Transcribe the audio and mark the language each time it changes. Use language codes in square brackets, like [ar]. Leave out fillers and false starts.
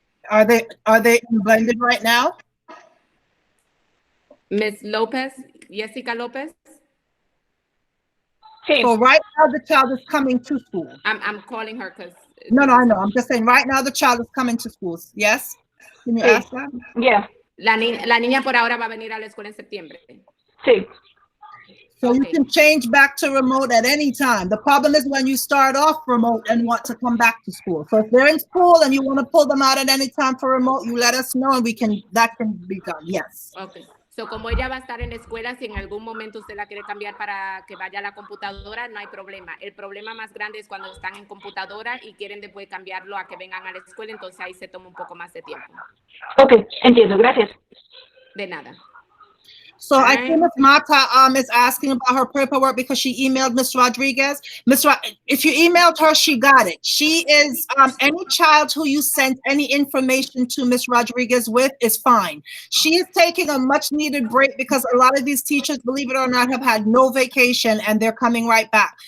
[en] Are they blended right now? Ms. Lopez, Jessica Lopez? So right now the child is coming to school. I'm calling her because no, I know. I'm just saying right now the child is coming to schools. Yes? Can you ask that? Yeah. [es] La niña por ahora va a venir a la escuela en septiembre. Sí. [en] So you can change back to remote at any time. The problem is when you start off remote and want to come back to school. So if they're in school and you want to pull them out at any time for remote, you let us know and that can be done. Yes. Okay. [es] So como ella va a estar en la escuela, si en algún momento usted la quiere cambiar para que vaya a la computadora, no hay problema. El problema más grande es cuando están en computadora y quieren después cambiarlo a que vengan a la escuela, entonces ahí se toma un poco más de tiempo. Ok, entiendo, gracias. De nada. [en] So I think Ms. Mata is asking about her paperwork because she emailed Ms. Rodriguez. If you emailed her, she got it. She is any child who you sent any information to Ms. Rodriguez with is fine. She is taking a much needed break because a lot of these teachers, believe it or not, have had no vacation and they're coming right back.